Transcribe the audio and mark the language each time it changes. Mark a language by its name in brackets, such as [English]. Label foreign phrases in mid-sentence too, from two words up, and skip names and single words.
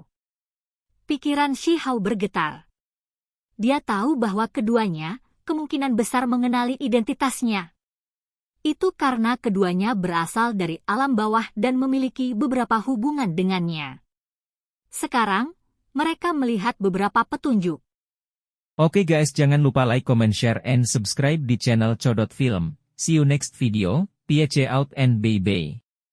[Indonesian] Pikiran Shi Hao bergetar. Dia tahu bahwa keduanya kemungkinan besar mengenali identitasnya. Itu karena keduanya berasal dari alam bawah dan memiliki beberapa hubungan dengannya. Sekarang, mereka melihat beberapa petunjuk. Oke guys, jangan lupa [English] like, comment, share, and subscribe [Indonesian] di channel Codot Film. [English] See you next video, peace out and bye-bye.